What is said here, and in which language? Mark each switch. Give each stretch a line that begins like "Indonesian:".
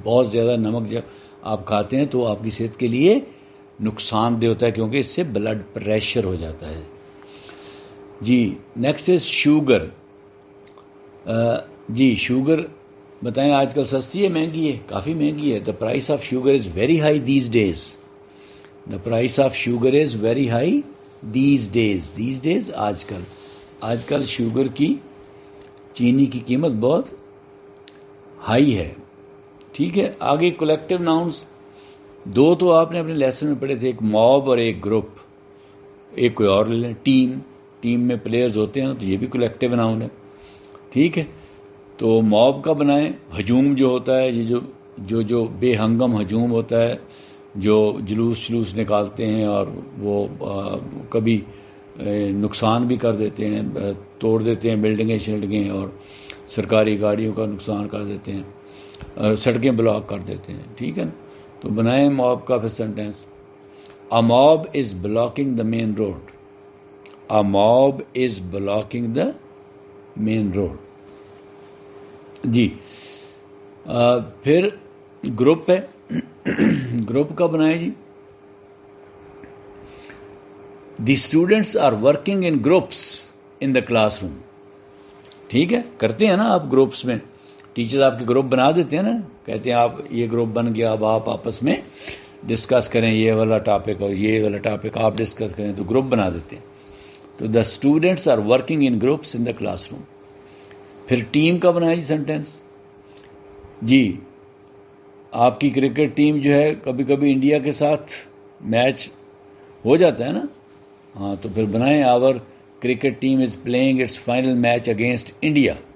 Urdu: بہت زیادہ نمک جب آپ کھاتے ہیں تو آپ کی صحت کے لیے نقصان دہ ہوتا ہے کیونکہ اس سے بلڈ پریشر ہو جاتا ہے.
English: جی next is sugar.
Urdu: جی sugar بتائیں آج کل سستی ہے مہنگی ہے؟ کافی مہنگی ہے.
English: The price of sugar is very high these days. The price of sugar is very high these days. These days
Urdu: آج کل شوگر کی، چینی کی قیمت بہت ہائی ہے. ٹھیک ہے، آگے کولیکٹیو ناؤنز 2 تو آپ نے اپنے لیسن میں پڑھے تھے، ایک موب اور ایک گروپ. ایک کوئی اور لے لیں، ٹیم. ٹیم میں پلیئرز ہوتے ہیں تو یہ بھی کولیکٹیو ناؤن ہے. ٹھیک ہے، تو موب کا بنائیں. ہجوم جو ہوتا ہے، یہ جو بے ہنگم ہجوم ہوتا ہے، جو جلوس نکالتے ہیں اور وہ کبھی نقصان بھی کر دیتے ہیں، توڑ دیتے ہیں بلڈنگیں اور سرکاری گاڑیوں کا نقصان کر دیتے ہیں، سڑکیں بلاک کر دیتے ہیں. ٹھیک ہے نا، تو بنائیں موب کا پھر sentence.
English: A mob is blocking the main road. A mob is blocking the main road.
Urdu: جی پھر گروپ ہے. گروپ کا بنائیں جی.
English: The students are working in groups in the classroom.
Urdu: ٹھیک ہے, کرتے ہیں نا آپ گروپس میں, ٹیچر آپ کے گروپ بنا دیتے ہیں نا, کہتے ہیں آپ یہ گروپ بن گیا, اب آپ آپس میں ڈسکس کریں یہ والا ٹاپک اور یہ والا ٹاپک آپ ڈسکس کریں, تو گروپ بنا دیتے ہیں.
English: تو the students are working in groups in the classroom.
Urdu: پھر ٹیم کا بنایا جی سینٹینس. جی آپ کی کرکٹ ٹیم جو ہے کبھی کبھی انڈیا کے ساتھ میچ ہو جاتا ہے نا, ہاں تو پھر بنائیں
English: Our cricket team is playing its final match against India.